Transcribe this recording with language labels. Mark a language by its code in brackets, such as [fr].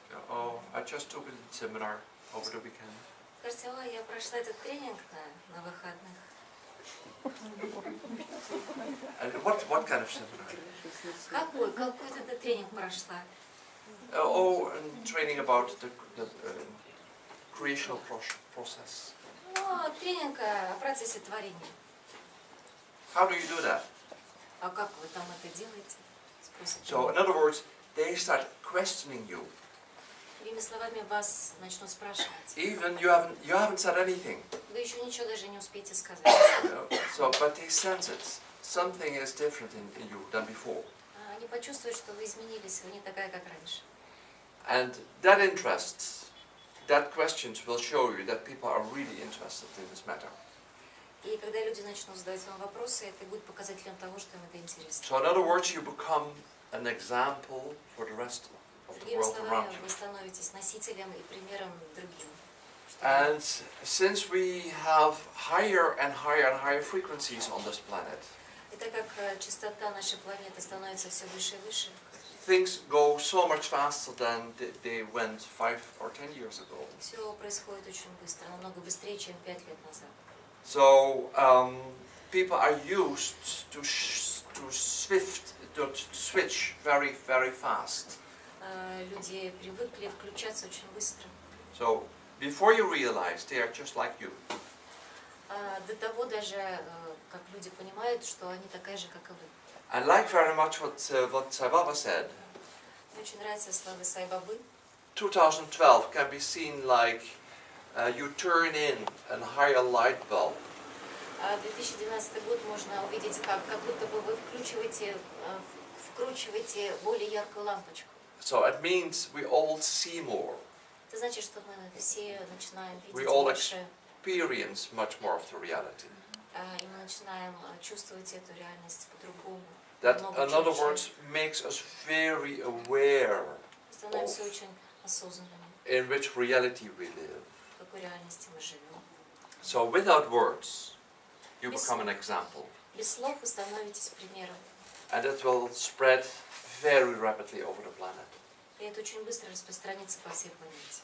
[en] Oh, I just took a seminar over the weekend. [ru] Скажите, ой, я прошла этот тренинг на выходных. [en] And what kind of seminar? [ru] Какой ты тренинг прошла? [en] Training about the creational process. [ru] Ну, тренинг о процессе творения. [en] How do you do that? [ru] А как вы там это делаете? Спросят. [en] So, in other words, they start questioning you. [ru] Другими словами, вас начнут спрашивать. [en] Even you haven't said anything. [ru] Вы еще ничего даже не успеете сказать. [en] So, but they sense it. Something is different in you than before. [ru] Они почувствуют, что вы изменились, вы не такая, как раньше. [en] And that interest, that questions will show you that people are really interested in this matter. [ru] И когда люди начнут задавать вам вопросы, это будет показателем того, что им это интересно. [en] So, in other words, you become an example for the rest of the [ru] Другими [en] world around [ru] словами, [en] you. [ru] вы становитесь носителем и примером другим. [en] And since we have higher and higher and higher frequencies on this planet, [ru] И так как частота нашей планеты становится все выше и выше, [en] things go so much faster than they went 5 or 10 years ago. [ru] все происходит очень быстро, намного быстрее, чем 5 лет назад. [en] So people are used to switch very, very fast. [ru] Люди привыкли включаться очень быстро. [en] So before you realize, they are just like you. [ru] До того даже, как люди понимают, что они такая же, как и вы. [en] I like very much what Sai Baba said. [ru] Мне очень нравятся слова Сай-Бабы. [en] 2012 can be seen like you turn in a higher light bulb. [ru] 2012 год можно увидеть, как будто бы вы вкручиваете более яркую лампочку. [en] So it means we all see more. [ru] Это значит, что мы все начинаем [en] We [ru] видеть [en] all [ru] больше, [en] experience much more of the reality. [ru] и мы начинаем чувствовать эту реальность по-другому. [en] That, [ru] Много [en] in other [ru] чаще. [en] words, makes us very aware [ru] Становимся очень осознанными, [en] in which reality we live. [ru] в какой реальности мы живем. [en] So without words, you become an example. [ru] Без слов вы становитесь примером. [en] And it will spread very rapidly over the planet. [ru] И это очень быстро распространится по всей планете.